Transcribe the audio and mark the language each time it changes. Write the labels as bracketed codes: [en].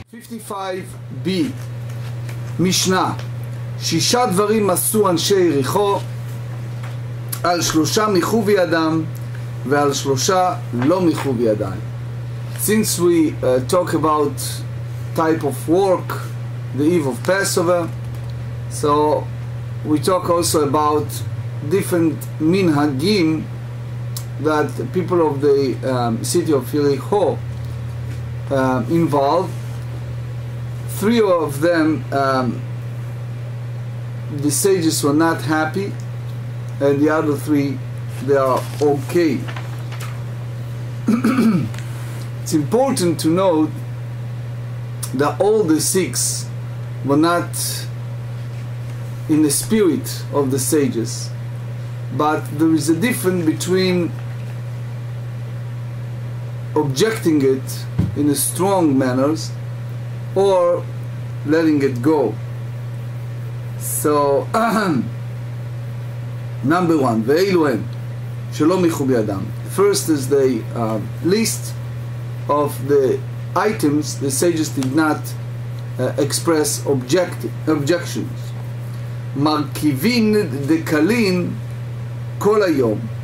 [he] 55b משנה, שישה דברים עשו אנשי יריחו, על שלושה מיחו בידם ועל שלושה לא מיחו בידיים. [en] Since we talk about type of work, the eve of Passover, so we talk also about different minhagim that people of the city of Yericho involved. Three of them, the sages were not happy, and the other three, they are okay. It's important to note that all the six were not in the spirit of the sages, but there is a difference between objecting it in a strong manners or letting it go. So number one, [he] ואילו הם שלא מיחו בידם. [en] First is the list of the items the sages did not express objections. [he] מרכיבין דקלין כל היום.